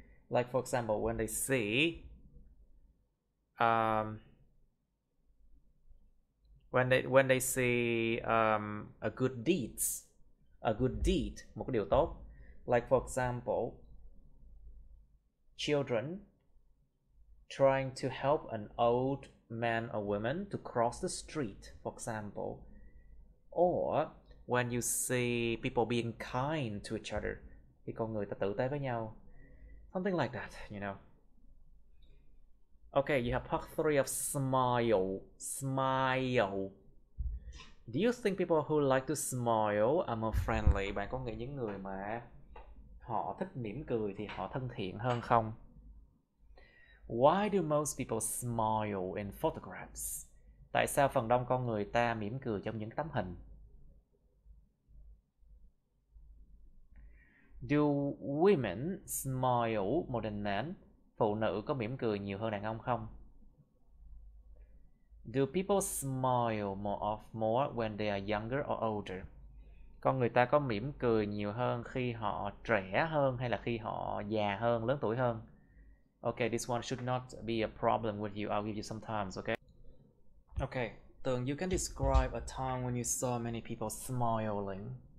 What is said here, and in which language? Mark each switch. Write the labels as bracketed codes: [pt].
[en] Like for example, when they see when they see a good deed, [vi] một cái điều tốt. [en] Like for example, children trying to help an old man or woman to cross the street, for example. Or when you see people being kind to each other, [vi] khi con người ta tử tế với nhau. [en] Something like that, you know. Okay, you have part 3 of smile. Smile. Do you think people who like to smile are more friendly? [vi] Bạn có nghĩ những người mà họ thích mỉm cười thì họ thân thiện hơn không? [en] Why do most people smile in photographs? [vi] Tại sao phần đông con người ta mỉm cười trong những tấm hình? [en] Do women smile more than men? [vi] Phụ nữ có mỉm cười nhiều hơn đàn ông không? [en] Do people smile more when they are younger or older? [vi] Con người ta có mỉm cười nhiều hơn khi họ trẻ hơn hay là khi họ già hơn, lớn tuổi hơn? [en] Okay, this one should not be a problem with you. I'll give you some times, okay? Okay, Tường, you can describe a time when you saw many people smiling.